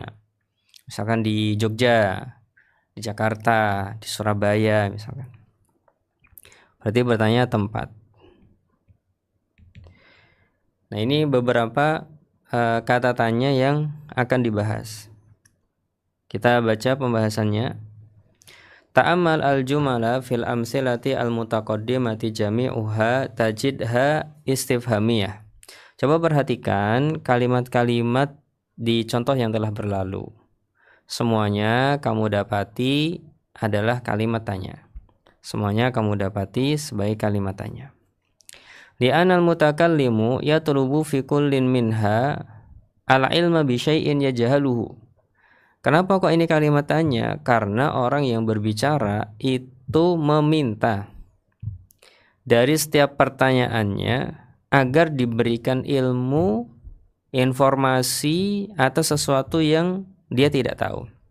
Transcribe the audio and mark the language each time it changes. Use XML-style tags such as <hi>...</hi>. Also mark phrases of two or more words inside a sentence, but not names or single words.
<id>Misalkan di Jogja, di Jakarta, di Surabaya misalkan. Berarti bertanya tempat. Nah, ini beberapa kata tanya yang akan dibahas. Kita baca pembahasannya.</id> <ar>تأمل الجمل في الأمثلة المتقدمة جميعها تجدها استفهامية.</ar> <id>Coba perhatikan kalimat-kalimat di contoh yang telah berlalu. Semuanya kamu dapati adalah kalimat tanya. Semuanya kamu dapati sebagai kalimat tanya.</id> <ar>لأن المتكلم يطلب في كل منها العلم بشيء يجهله.</ar> <id>Kenapa kok ini kalimat tanya? Karena orang yang berbicara itu meminta dari setiap pertanyaannya agar diberikan ilmu, informasi atas sesuatu yang dia tidak tahu.</id>